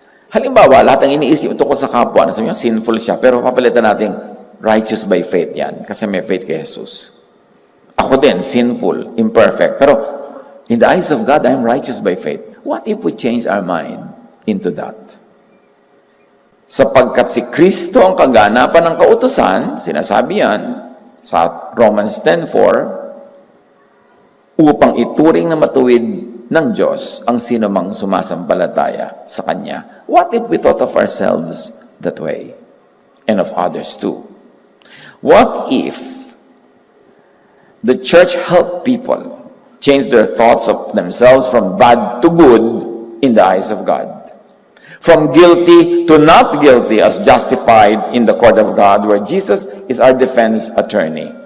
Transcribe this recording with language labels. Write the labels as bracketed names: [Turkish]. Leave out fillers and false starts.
[Filipino] Halimbawa, lahat ang iniisip tungkol sa kapwa, nasabi niya, sinful siya, pero papalitan natin, [English] righteous by faith [Filipino] yan, kasi may faith kay Jesus. [English] Ako din, sinful, imperfect, pero in the eyes of God, I'm righteous by faith. What if we change our mind into that? [Filipino] Sapagkat si Kristo ang kaganapan ng kautusan, sinasabi yan sa Romans 10:4, upang ituring na matuwid ng Diyos ang sinumang sumasampalataya sa Kanya. [English] What if we thought of ourselves that way? And of others too? What if the church helped people change their thoughts of themselves from bad to good in the eyes of God? From guilty to not guilty as justified in the court of God, where Jesus is our defense attorney.